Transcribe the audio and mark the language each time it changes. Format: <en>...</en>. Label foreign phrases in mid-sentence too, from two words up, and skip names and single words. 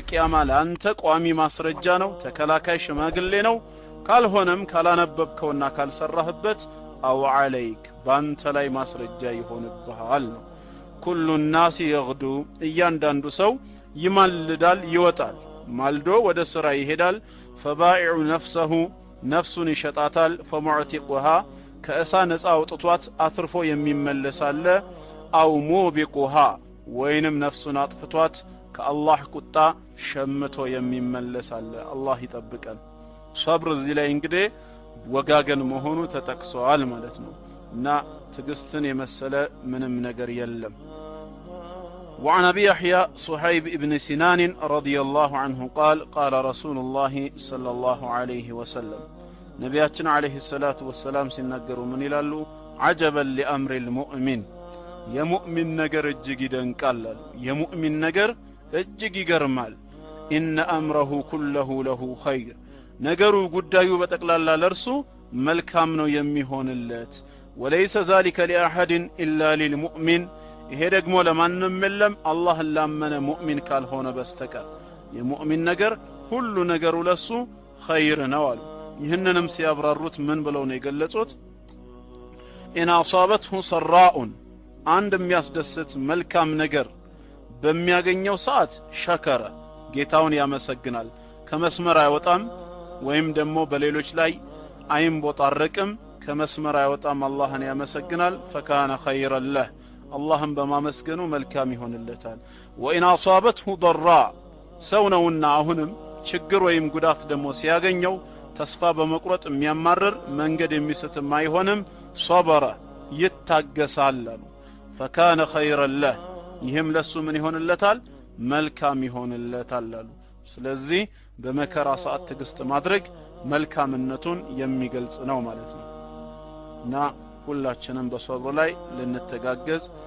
<am>ቂያማ ለአንተ ቋሚ ማስረጃ ነው ተከላካይ ሽማግሌ ነው ካልሆነም ካላነበብከውና ካልሰራህበት</am> <ar>أو عليك</ar> <am>ባንተ ላይ ማስረጃ ይሆንብሃል ነው</am> <ar>كل الناس يغدو</ar> <am>እያንዳንዱ ሰው ይማልዳል ይወጣል ማልዶ ወደ ስራ ይሄዳል</am> <ar>فبائع نفسه</ar> <am>ነፍሱን ይሸጣታል فمعتقها ከእሳ ነፃ አውጥቷት አትርፎ የሚመለስ አለ</am> <ar>أو موبقها</ar> <am>ወይንም ነፍሱን አጥፍቷት ከአላህ ቁጣ ሸምቶ የሚመለስ አለ አላህ ይጠብቀን ሶብር እዚህ ላይ እንግዲህ ወጋገን መሆኑ ተጠቅሷል ማለት ነው እና ትግስትን የመሰለ ምንም ነገር የለም</am> <ar>وعن ابي يحيى صهيب ابن سنان رضي الله عنه قال قال رسول الله صلى الله عليه وسلم ነብያችን عليه الصلاة والسلام</ar> <am>ሲናገሩ ምን ይላሉ</am> <ar>عجبا لامر المؤمن</ar> <am>የሙእሚን ነገር እጅግ ይደንቃል የሙእሚን ነገር እጅግ ይገርማል</am> <ar>ان امره كله له خير</ar> <am>ነገሩ ጉዳዩ በጠቅላላ ለርሱ መልካም ነው የሚሆንለት</am> <ar>وليس ذلك لاحد الا للمؤمن</ar> <am>ይሄ ደግሞ ለማንም የለም አላህን ላመነ ሙእሚን ካልሆነ በስተቀር የሙእሚን ነገር ሁሉ ነገሩ ለሱ خير ነው አሉ ይህንንም ሲያብራሩት ምን ብለው ነው የገለጹት</am> <ar>ان اصابته سراء</ar> <am>አንድ የሚያስደስት መልካም ነገር በሚያገኘው ሰዓት ሸከረ ጌታውን ያመሰግናል ከመስመር አይወጣም ወይም ደግሞ በሌሎች ላይ አይንቦጣረቅም ከመስመር አይወጣም አላህን ያመሰግናል</am> <ar>فكان خيرا له</ar> <am>አላህን በማመስገኑ መልካም ይሆንለታል</am> <ar>وان اصابته ضراء</ar> <am>ሰውነውና አሁንም ችግር ወይም ጉዳት ደግሞ ሲያገኘው ተስፋ በመቁረጥ የሚያማርር መንገድ የሚስትም አይሆንም ሶበረ ይታገሳል</am> <ar>فكان خيرا له</ar> <am>ይህም ለሱ ምን ይሆንለታል መልካም ይሆንለታል ስለዚህ በመከራ ሰዓት ትግስት ማድረግ መልካምነቱን የሚገልጽ ነው ማለት ነው እና ሁላችንም በሶብር ላይ ልንተጋገዝ</am>